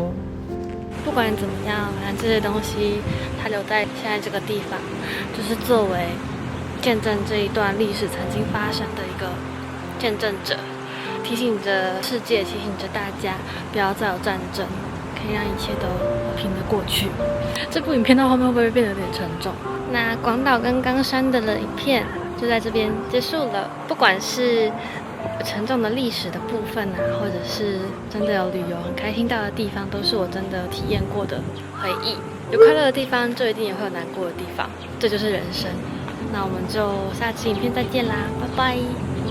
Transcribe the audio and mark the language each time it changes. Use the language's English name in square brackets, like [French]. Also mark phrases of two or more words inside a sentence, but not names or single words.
[Chinese] 不管怎麼樣，反正這些東西它留在現在這個地方，就是作為見證這一段歷史曾經發生的一個見證者。提醒着世界，提醒着大家，不要再有戰爭，可以讓一切都和平的過去。這部影片到後面會不會變得有點沉重？那廣島跟岡山的影片就在這邊結束了。不管是沉重的歷史的部分啊，或者是真的有旅遊很開心到的地方，都是我真的體驗過的回憶。有快樂的地方，就一定也會有難過的地方，這就是人生。那我們就下期影片再見啦，拜拜。